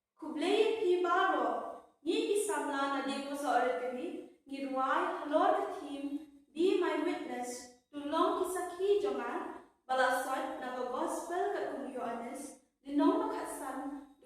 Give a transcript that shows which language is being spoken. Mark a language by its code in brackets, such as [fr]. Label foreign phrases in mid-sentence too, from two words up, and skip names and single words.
[kha] kublei pi baro ni ki samla na de ko so rekani ngirwai halor ka thim [en] be my witness [kha] to long ki sakhi jonga balasot na go gospel ka kung yoanes dinong makasam